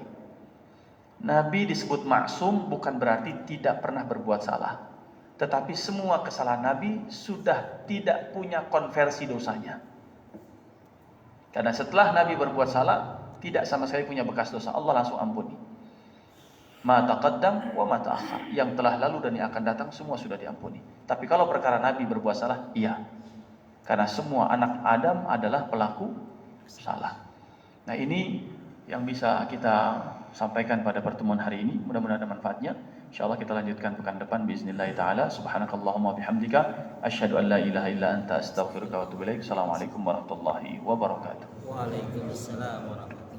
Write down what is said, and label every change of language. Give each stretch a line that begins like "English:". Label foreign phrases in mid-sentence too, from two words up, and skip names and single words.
Indonesian: Nabi disebut maksum bukan berarti tidak pernah berbuat salah, tetapi semua kesalahan Nabi sudah tidak punya konversi dosanya. Karena setelah Nabi berbuat salah, tidak sama sekali punya bekas dosa, Allah langsung ampuni.
Arabic: ما تقدم وما تأخر,
Indonesian: yang telah lalu dan yang akan datang semua sudah diampuni. Tapi kalau perkara Nabi berbuat salah, iya. Karena semua anak Adam adalah pelaku salah. Nah, ini yang bisa kita sampaikan pada pertemuan hari ini. Mudah-mudahan ada manfaatnya. Insyaallah kita lanjutkan pekan depan
Arabic: بإذن الله تعالى. سبحانك اللهم بحمدك أشهد أن لا إله إلا أنت أستغفرك وأتوب إليك. السلام عليكم ورحمة الله وبركاته. وعليكم السلام ورحمة الله وبركاته.